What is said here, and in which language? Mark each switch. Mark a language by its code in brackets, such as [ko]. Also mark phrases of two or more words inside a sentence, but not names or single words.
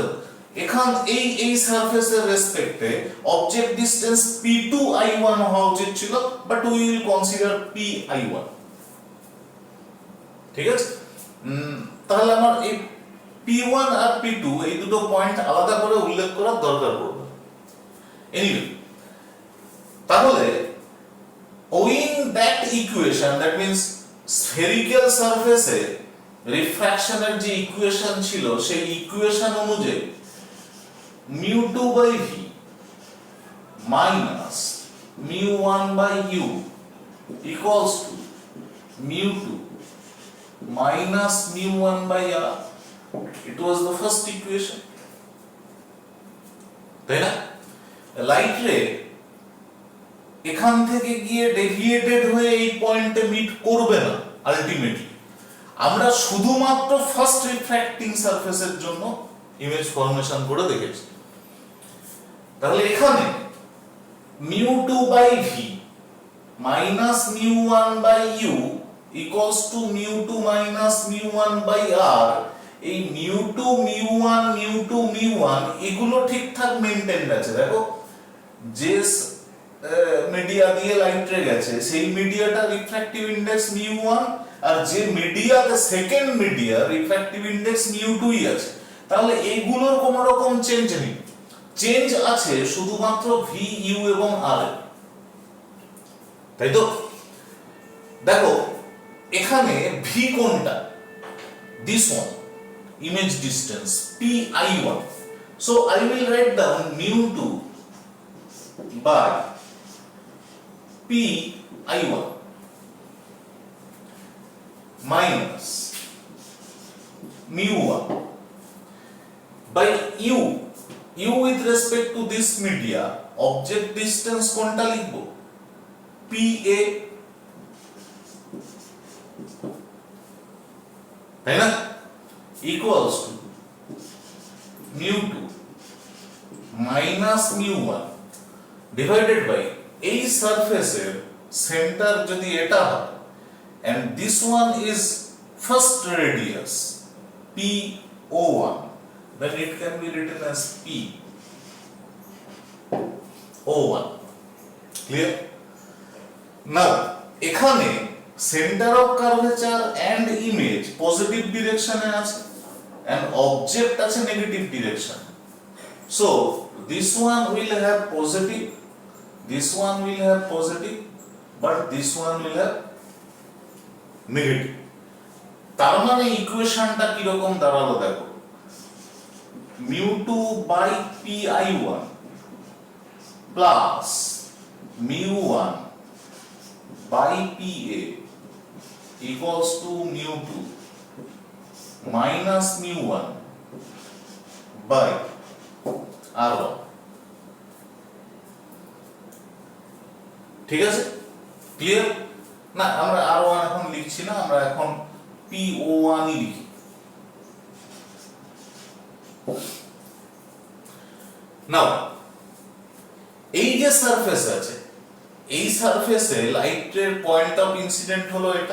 [bn] এখান এই সারফেসের রেসপেক্টে [en] object distance P2 I1 [bn] হওয়া উচিত ছিল, [en] but we will consider PI1, [bn] ঠিক আছে? তাহলে আমার এই P1 আর P2 এই দুটো পয়েন্ট আলাদা করে উল্লেখ করার দরকার পড়বে। এনিওয়ে, তাহলে [en] owing that equation, that means spherical surface [bn] এ রিফ্র্যাকশনের যে ইকুয়েশন ছিল সেই ইকুয়েশন অনুযায়ী [en] mu2 by v minus mu1 by u equals to mu2 minus mu1 by r. It was the first equation, [bn] তাই না? [en] light ray [bn] এখান থেকে গিয়ে ডেভিয়েটেড হয়ে এই পয়েন্টে মিট করবে না আলটিমেটলি। আমরা শুধুমাত্র [en] first refracting surface [bn] জন্য [en] image formation [bn] করে দেখেছি। তাহলে এখানে [en] mu2 by v minus mu1 by u equals to mu2 minus mu1 by r। [bn] এই mu2 mu1 mu2 mu1 এগুলো ঠিকঠাক মেইনটেইনড আছে। দেখো যে মিডিয়া দিয়ে [en] light ray [bn] গেছে সেই মিডিয়াটা [en] refractive index mu1, [bn] আর যে মিডিয়াতে [en] second media refractive index mu2 [bn] ই আছে। তাহলে এইগুলোর কোনো রকম চেঞ্জ নেই, চেঞ্জ আছে শুধুমাত্র v u এবং r এ, তাই তো? দেখো এখানে v কোনটা? [en] this one, image distance pi1. so I will write down mu2 by pi1 minus mu1 by u with respect to this media object distance [bn] কোনটা লিখবো? pa, তাই না? [en] equals to mu2 minus mu1 divided by [bn] এই সারফেসের সেন্টার যদি এটা হয় [en] and this one is first radius p(O1), then it can be written as p(O1). clear? now এখানে center of curvature and image positive direction আছে and object আছে negative direction. so this one will have positive, this one will have positive, but this one will have negative। [bn] তার মানে ইকুয়েশনটা কি রকম দাঁড়ালো দেখো, [en] mu2 by pi1 plus mu1 by pa equals to mu2 minus mu1 by r1। [bn] ঠিক আছে? ক্লিয়ার? না আমরা r1 এখন লিখছি না, আমরা এখন p(O1) ই লিখি। নাও এই যে সারফেস আছে, এই সারফেসে লাইটের [en] point of incident [bn] হলো এটা।